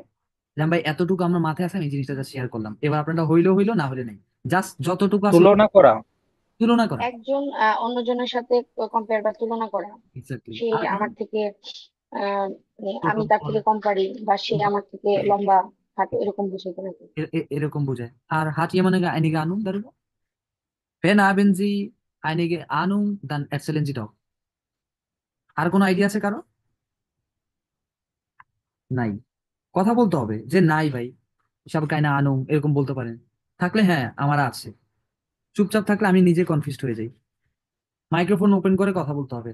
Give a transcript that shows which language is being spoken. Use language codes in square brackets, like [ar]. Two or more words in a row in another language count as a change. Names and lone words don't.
[bn] যেমন ভাই এতটুকু আমরা মাথায় আছে, আমি এই জিনিসটা শেয়ার করলাম, এবার আপনারা হইলো হইলো, না হলে নেই। জাস্ট যতটুকু আছে তুলনা করা। তুলনা করা। একজন অন্যজনের সাথে কম্পেয়ার বা তুলনা করা। এক্স্যাক্টলি। সে আর আমার থেকে মানে ছোট আমি তার বড়, থেকে কম পারি, বা সে আমার থেকে লম্বা হাঁটে, এরকম বুঝাইতে নাকি? এরকম বোঝায়। [de] আর hat jemand einige Ahnung darüber? Wen haben Sie einige Ahnung, dann erzählen Sie doch. [bn] আর কোনো আইডিয়া আছে কারো? নাই। কথা বলতে হবে যে নাই ভাই, সব [de] keine Ahnung [bn] এরকম বলতে পারেন। থাকলে হ্যাঁ আমার আছে। চুপচাপ থাকলে আমি নিজে কনফিউজড হয়ে যাই। মাইক্রোফোন ওপেন করে কথা বলতে হবে।